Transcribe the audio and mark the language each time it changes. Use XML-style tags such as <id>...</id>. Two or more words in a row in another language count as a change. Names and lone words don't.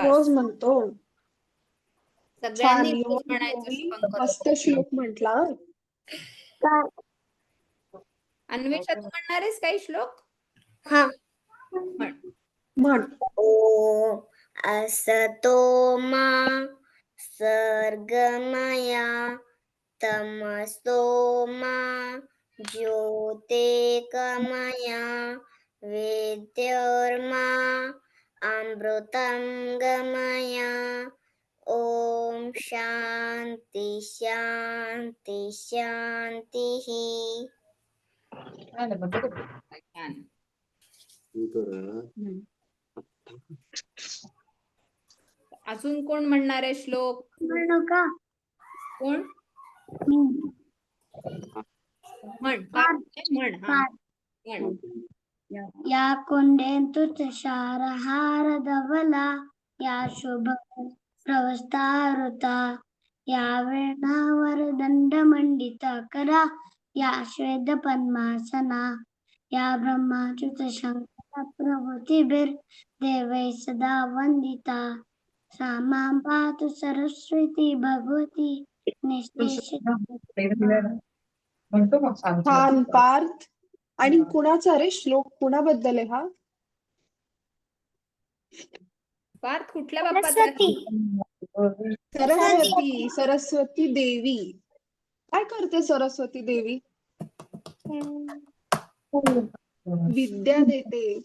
<mr>रोज म्हणतो. सगळ्यांनी छान. रोज म्हणायचं</mr> <sa>शुभम करोती.</sa> <mr>मस्त श्लोक म्हटला. अन्वेषा, तू म्हणणार आहेस काही श्लोक? हा. म्हण.</mr> <sa>ओम असतो मा सर्गमया तमसो मा ज्योतिर्गमया वेद्योर्मा अमृतं गमया. ओम शांती शांती शांती.</sa> <mr>छान. अजून कोण म्हणणार आहे श्लोक? म्हणू का? कोण? म्हण. म्हण. हा, म्हण.</mr> <sa>या कुंडेंतु तुषारहार धवला या शुभ प्रवस्तारुता या वेणावर दंडमंडित करा या श्वेत पद्मासना या ब्रह्माच्युत शंकर प्रभृतीभिर देवै सदा वंदिता सा मां पातु सरस्वती भगवती निश्चेष.</sa> <mr>छान पार्थ. आणि कुणाचा रे श्लोक? कुणाबद्दल आहे हा? पार्थ कुठल्या बाप्पाचा? सरस्वती. सरस्वती देवी. काय करते सरस्वती देवी? विद्या देते.</mr>